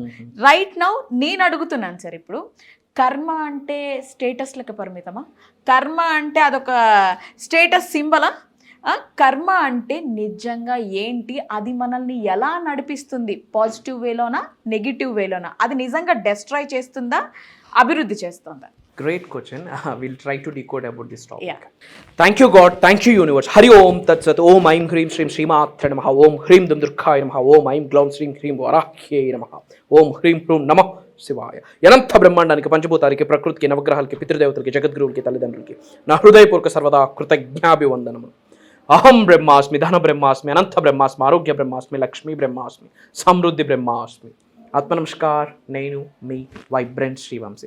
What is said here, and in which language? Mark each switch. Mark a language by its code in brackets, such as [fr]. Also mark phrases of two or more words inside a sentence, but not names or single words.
[en] right now [te] నేను అడుగుతున్నాను సార్, ఇప్పుడు కర్మ అంటే స్టేటస్లకు పరిమితమా? కర్మ అంటే అదొక స్టేటస్ సింబలా? కర్మ అంటే నిజంగా ఏంటి? అది మనల్ని ఎలా నడిపిస్తుంది? పాజిటివ్ వేలోనా నెగిటివ్ వేలోనా? అది నిజంగా డెస్ట్రాయ్ చేస్తుందా, అభివృద్ధి చేస్తుందా? [en] Great question. We'll try to decode about this topic. Yeah. Thank you God, thank you universe. [sa] Hari Om Tat Sat. Om Aim Hrim Shrim Shrimatre Namaha. Om Hrim Dum Durkaya Namaha. Om Aim Glaum Shrim Hrim Varahye Namaha. Om Hrim Hrum Namah శివాయ. [te] అనంత బ్రహ్మాండానికి, పంచభూతాలకి, ప్రకృతికి, నవగ్రహాలకి, పితృదేవతలకి, జగద్గురువులకి, తల్లిదండ్రులకి నా హృదయపూర్వక సర్వదా కృతజ్ఞాభివందనము. [sa] అహం బ్రహ్మాస్మి, ధన బ్రహ్మాస్మి, అనంత బ్రహ్మాస్మి, ఆరోగ్య బ్రహ్మాస్మి, లక్ష్మీ బ్రహ్మాస్మి, సమృద్ధి బ్రహ్మాస్మి. [te] ఆత్మ నమస్కార్. నేను మీ వైబ్రెంట్ శ్రీవంశీ.